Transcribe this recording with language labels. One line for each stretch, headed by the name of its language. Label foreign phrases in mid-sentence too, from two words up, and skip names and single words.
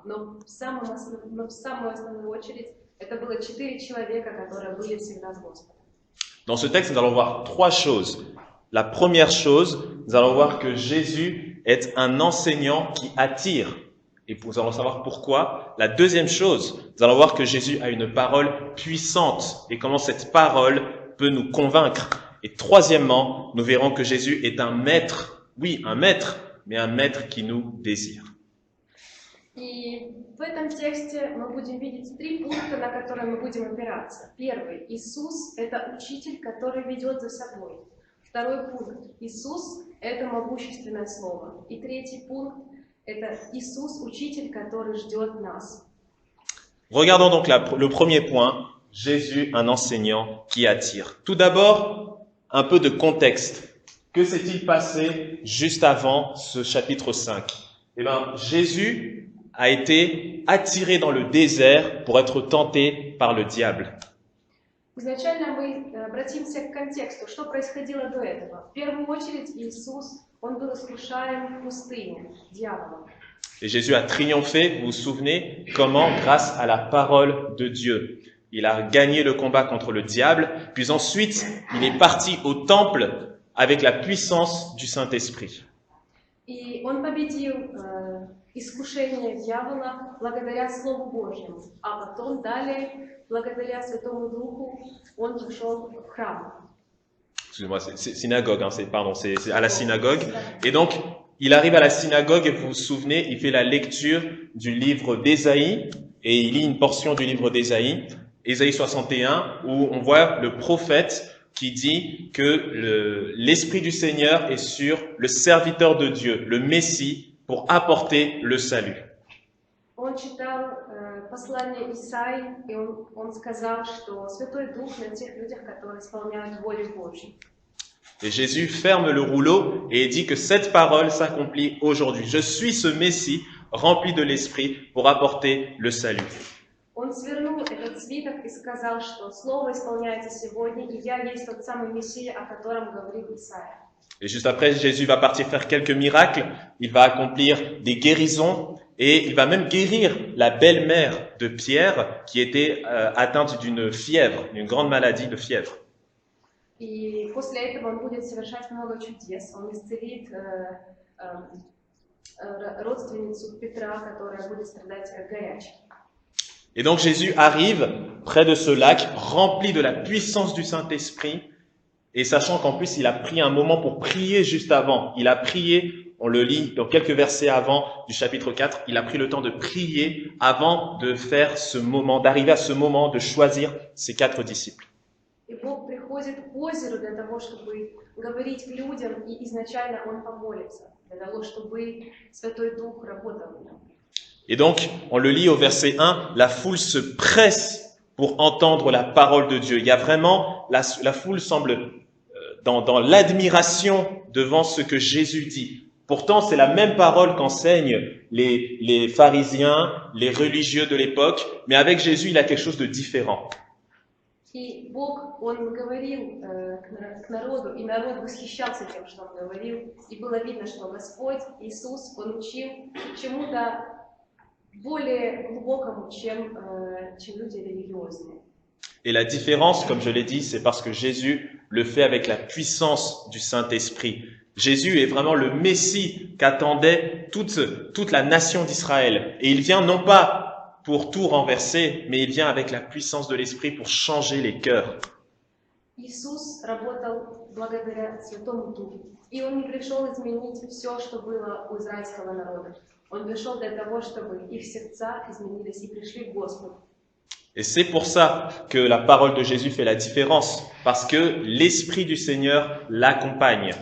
Russian: Но в самую основную очередь это было 4 человека, которые были всегда с Господом.
French: Dans ce texte, nous allons voir 3 choses. La première chose, nous allons voir que Jésus est un enseignant qui attire. Et nous allons savoir pourquoi. La deuxième chose, nous allons voir que Jésus a une parole puissante et comment cette parole peut nous convaincre. Et troisièmement, nous verrons que Jésus est un maître. Oui, un maître, mais un maître qui nous désire.
Russian: И в этом тексте мы будем видеть 3 пункта, на которые мы будем опираться. Первый. Иисус – это учитель, который ведет за собой. Второй пункт. Иисус – это могущественное слово. И третий пункт – это Иисус – учитель, который ждет нас.
French: Regardons donc le premier point. Jésus, un enseignant qui attire. Tout d'abord, un peu de contexte. Que s'est-il passé juste avant ce chapitre 5? Eh bien, Jésus a été attiré dans le désert pour être tenté par le diable.
Russian: Изначально мы обратимся к контексту, что происходило до этого. В первую очередь Иисус, он был искушаем в пустыне дьяволом.
French: Et Jésus a triomphé, vous vous souvenez, comment? Grâce à la parole de Dieu. Il a gagné le combat contre le diable, puis ensuite, il est parti au temple avec la puissance du Saint-Esprit.
Russian: И он победил искушение дьявола благодаря Слову Божьему, а потом далее, благодаря Святому Духу, он пришел в храм.
French: Excusez-moi, c'est synagogue, hein, c'est à la synagogue. Et donc, il arrive à la synagogue et vous vous souvenez, il fait la lecture du livre d'Ésaïe et il lit une portion du livre d'Ésaïe, Ésaïe 61, où on voit le prophète qui dit que l'Esprit du Seigneur est sur le serviteur de Dieu, le Messie, pour apporter le salut.
Russian: Он читал послание Исаии, и он сказал, что Святой Дух на тех людях, которые исполняют волю Божью.
French: Et Jésus ferme le rouleau et dit que cette parole s'accomplit aujourd'hui. Je suis ce Messie rempli de l'Esprit pour apporter le salut.
Russian: Он свернул этот свиток и сказал, что Слово исполняется сегодня, и я есть тот самый Мессия, о котором говорил Исаия.
French: Et juste après, Jésus va partir faire quelques miracles, il va accomplir des guérisons et il va même guérir la belle-mère de Pierre qui était atteinte d'une fièvre, d'une grande maladie de fièvre.
Russian: И после этого он будет совершать много чудес. Он исцелит родственницу Петра, которая будет страдать горячей.
French: Et donc Jésus arrive près de ce lac, rempli de la puissance du Saint-Esprit, et sachant qu'en plus il a pris un moment pour prier juste avant. Il a prié, on le lit dans quelques versets avant du chapitre 4, il a pris le temps de prier avant de faire ce moment, d'arriver à ce moment de choisir ses 4 disciples.
Russian: И Бог приходит к озеру для того, чтобы говорить к людям, и изначально Он помолится, для того, чтобы Святой Дух работал в нем.
French: Et donc, on le lit au verset 1, la foule se presse pour entendre la parole de Dieu. Il y a vraiment, la foule semble dans l'admiration devant ce que Jésus dit. Pourtant, c'est la même parole qu'enseignent les pharisiens, les religieux de l'époque, mais avec Jésus, il a quelque chose de différent.
Russian: И Бог, Он говорил к народу, и народ восхищался тем, что Он говорил, и было видно, что Господь, Иисус, Он учил чему-то более глубокому, чем люди религиозные.
French: Et la différence, comme je l'ai dit, c'est parce que Jésus le fait avec la puissance du Saint-Esprit. Jésus est vraiment le Messie qu'attendait toute la nation d'Israël. Et il vient non pas pour tout renverser, mais il vient avec la puissance de l'Esprit pour changer les cœurs.
Russian: Иисус работал благодаря Святому Духу. И Он не пришел изменить все, что было у израильского народа. Он пришел для того, чтобы их сердца изменились и пришли к Господу.
French: Et c'est pour ça que la parole de Jésus fait la différence, parce que l'Esprit du Seigneur l'accompagne.